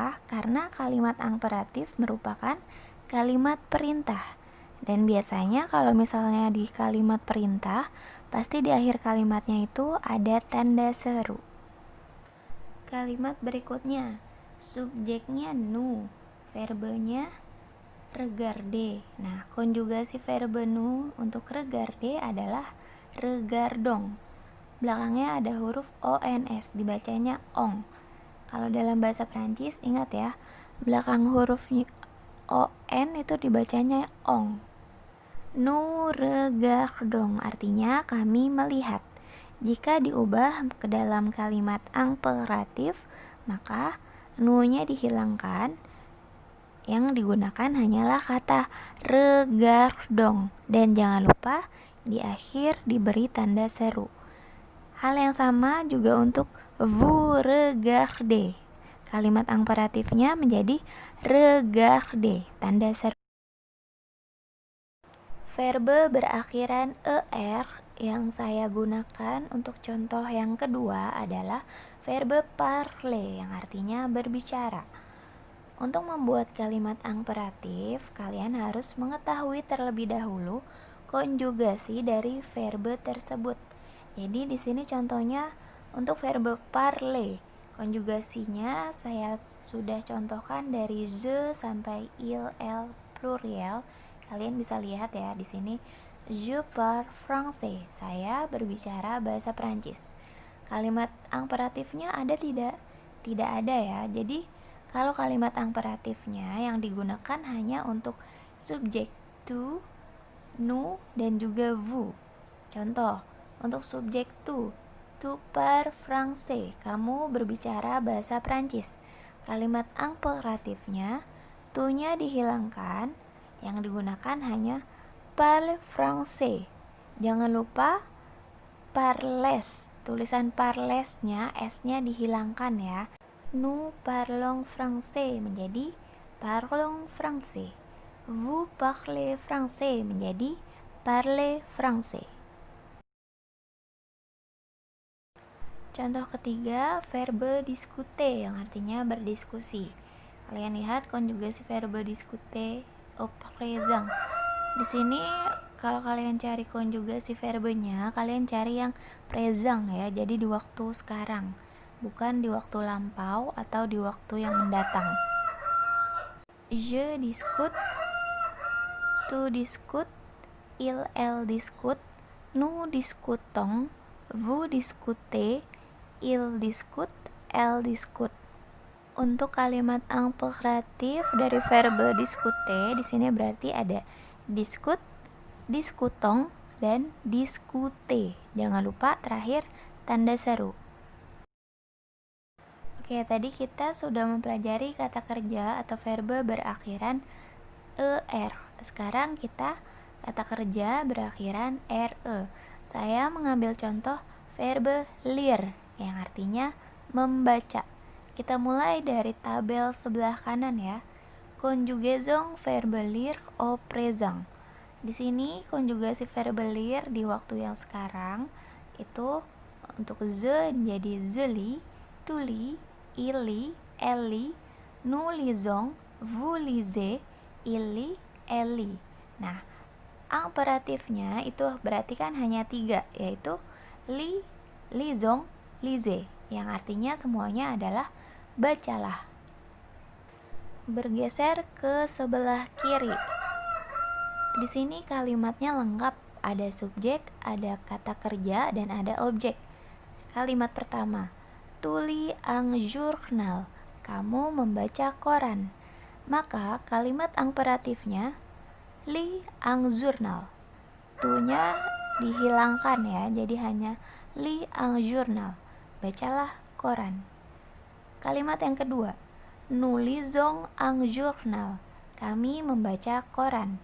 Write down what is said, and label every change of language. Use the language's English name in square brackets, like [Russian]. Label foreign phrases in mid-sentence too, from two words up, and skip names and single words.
[Indonesian] Karena kalimat imperatif merupakan kalimat perintah. Dan biasanya kalau misalnya di kalimat perintah, pasti di akhir kalimatnya itu ada tanda seru. Kalimat berikutnya, subjeknya nous, verbenya regarder. Nah, konjugasi verbe nous untuk regarder adalah regardons. Belakangnya ada huruf ons, dibacanya ong. Kalau dalam bahasa Prancis, ingat ya, belakang huruf on itu dibacanya ong. [French] Nous regardons [Indonesian] artinya kami melihat. Jika diubah ke dalam kalimat imperatif, maka nous-nya dihilangkan. Yang digunakan hanyalah kata regardons. Dan jangan lupa di akhir diberi tanda seru. Hal yang sama juga untuk [French] vous regardez. [Indonesian] Kalimat imperatifnya menjadi regardez, tanda seru. Verbe berakhiran er yang saya gunakan untuk contoh yang kedua adalah [French] verbe parler, [Indonesian] yang artinya berbicara. Untuk membuat kalimat imperatif, kalian harus mengetahui terlebih dahulu konjugasi dari verbe tersebut. Jadi di sini contohnya untuk [French] verbe parler, [Indonesian] konjugasinya saya sudah contohkan dari je sampai [French] il, elle, pluriel. [Indonesian] Kalian bisa lihat ya di sini, [French] je parle français, [Indonesian] saya berbicara bahasa Prancis. Kalimat imperatifnya ada tidak? Tidak ada ya. Jadi kalau kalimat imperatifnya yang digunakan hanya untuk subjek to, nous, dan juga vous. Contoh, untuk subjek [French] to parles français, [Indonesian] kamu berbicara bahasa Prancis. Kalimat imperatifnya, to-nya dihilangkan, yang digunakan hanya [French] parles français. [Indonesian] Jangan lupa parles, tulisan parlesnya s-nya dihilangkan ya. [French] Nous parlons français menjadi parlons français. Vous parlez français menjadi parlez français. [Indonesian] Contoh ketiga, [French] verbe discuter, [Indonesian] yang artinya berdiskusi. Kalian lihat konjugasi [French] verbe discuter au présent. [Indonesian] Di sini kalau kalian cari konjugasi verbenya, kalian cari yang present ya, jadi di waktu sekarang. bukan di waktu lampau atau di waktu yang mendatang. [French] Je discute, tu discute, elle discute, nous discutons, vous discutez, il discute, elle discute. [Indonesian] Untuk kalimat imperatif dari verbe discute di sini berarti ada [French] discut, discutons, [Indonesian] dan discute. Jangan lupa terakhir tanda seru. Oke, tadi kita sudah mempelajari kata kerja atau verbe berakhiran er. Sekarang kita kata kerja berakhiran re. Saya mengambil contoh [French] verbe lire [Indonesian] yang artinya membaca. Kita mulai dari tabel sebelah kanan ya. [French] Conjugaison verbe lire au présent. [Indonesian] Di sini konjugasi [French] verbe lire [Indonesian] di waktu yang sekarang itu untuk [French] ze jadi zeli, tu lis, il lit, elle lit, nous lisons, vous lisez, il lit, elle lit. [Indonesian] Nah, imperatifnya itu berarti kan hanya 3, yaitu li, [French] lisons, lisez, [Indonesian] yang artinya semuanya adalah bacalah. Bergeser ke sebelah kiri. Di sini kalimatnya lengkap, ada subjek, ada kata kerja, dan ada objek. Kalimat pertama, [French] tu lis un journal, [Indonesian] kamu membaca koran. Maka kalimat imperatifnya [French] lis un journal. [Indonesian] Tu-nya dihilangkan ya, jadi hanya [French] lis un journal, [Indonesian] bacalah koran. Kalimat yang kedua, [French] nous lisons un journal, [Indonesian] kami membaca koran.